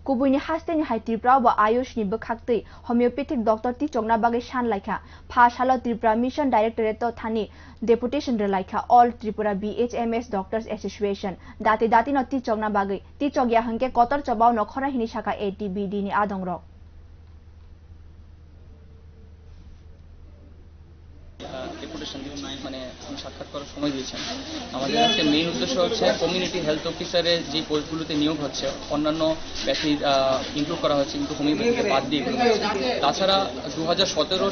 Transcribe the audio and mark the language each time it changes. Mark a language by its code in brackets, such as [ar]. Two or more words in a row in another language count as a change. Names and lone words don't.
[trp] Kubuini hasteni hai Tripura wa Ayush ni bekhakti [en] homeopathic doctor [trp] ti chongna bagi shan laikha Phashala Tripura Mission Directorate to thani deputation re laikha All Tripura BHMS Doctors Association dati no ti chongna bagi ti chogya hangke kotor chabao no khora hini shaka ATBD ni adongrok [bn] ডেপুটেশন মানে সাক্ষাৎ করার সময় দিয়েছেন আমাদের আজকে মেইন উদ্দেশ্য হচ্ছে [en] community health officer's [bn] যে পোস্টগুলোতে নিয়োগ হচ্ছে অন্যান্য [en] pathy include [bn] করা হচ্ছে কিন্তু হোমিওপ্যাথিকে বাদ দিয়ে তাছাড়া 2017